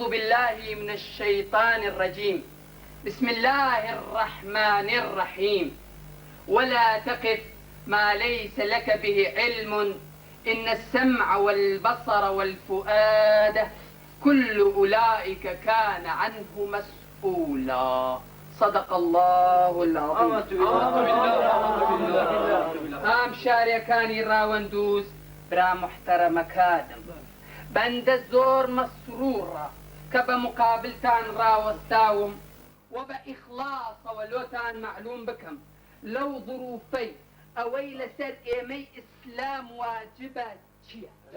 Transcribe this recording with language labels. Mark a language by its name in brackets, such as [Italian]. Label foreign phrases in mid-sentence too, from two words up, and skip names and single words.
[Arabic] بالله من الشيطان الرجيم بسم الله الرحمن الرحيم ولا تقف ما ليس لك به علم إن السمع والبصر والفؤاد كل أولئك كان عنه مسؤولا صدق الله العظيم. [Central Kurdish] ئام شارەکانی ڕاوەندووز برا محتەرەمە کادم بەندە زۆر مەسروورە کە بە مقابلتان ڕاوەستاوم و بە ئیخلاصەوە لۆتان معلوم بکەم لەو ظروفەی ئەوەی لەسەر ئێمەی ئیسلام واجبە چییە؟